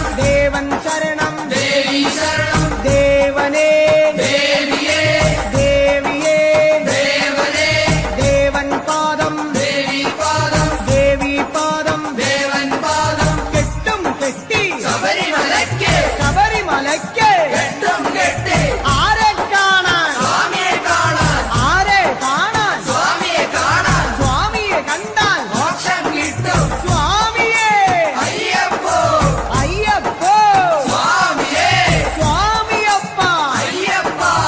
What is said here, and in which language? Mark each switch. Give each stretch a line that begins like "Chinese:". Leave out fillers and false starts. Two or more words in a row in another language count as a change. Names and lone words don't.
Malayalam: ദേവൻ ശരണം ദേവീ ശരണം ദേവനേ ദേവിയേ ദേവിയേ ദേവനേ ദേവൻ പാദം ദേവീ പാദം ദേവീ പാദം ദേവൻ പാദം കെട്ടും കെട്ടി ശബരിമലയ്ക്ക് ശബരിമലയ്ക്ക് കെട്ടും കെട്ടി ആരെ കാണാൻ സ്വാമിയെ കാണാൻ ആരെ കാണാൻ സ്വാമിയെ കാണാൻ സ്വാമിയെ കണ്ടാൽ മോക്ഷം കിട്ടും സ്വാമിയേ അയ്യപ്പോ അയ്യപ്പോ സ്വാമിയേ സ്വാമിയപ്പ അയ്യപ്പ